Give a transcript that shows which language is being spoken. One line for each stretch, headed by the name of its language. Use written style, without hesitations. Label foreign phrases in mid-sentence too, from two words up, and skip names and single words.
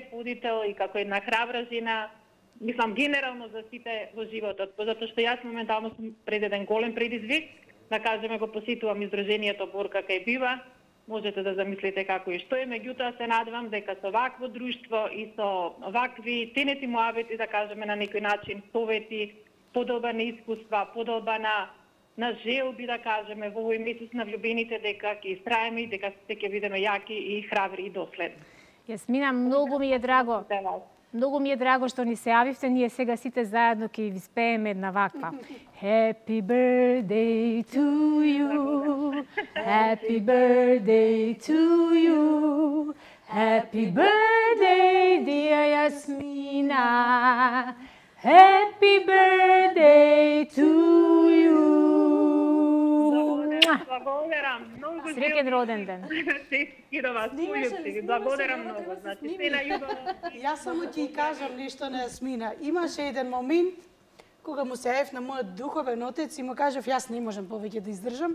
Macedonian: водител и како една храбра жена, мислам, генерално за сите во животот, затоа што јас моментално сум пред еден голем предизвик, да кажеме го посетувам издруженијето Борка кај Бива, можете да замислите како и што е, меѓутоа се надевам дека со вакво друштво и со вакви тенети муабети, да кажеме на некој начин, совети, подолба на искуства, подолба на желби, да кажеме, во овој месец на влюбените, дека ќе истраеме и дека се ќе бидеме јаки и храбри и доследни. Јасмина, многу ми е драго. Многу ми е драго што ни се јавивте, ние сега сите заедно ќе ви спееме една ваква.
English: Happy birthday to you, happy birthday to you, happy birthday dear Јасмина, happy birthday to you.
Macedonian: Благодарам, многу среќен роден ден. Честитки до вас, пољубци, благодарам многу. Значи, се на јубилеум. Јас само ќе кажам нешто на Јасмина. Имаше еден момент кога му се јавив на мојот духовен отец и му кажав јас не можам повеќе да издржам.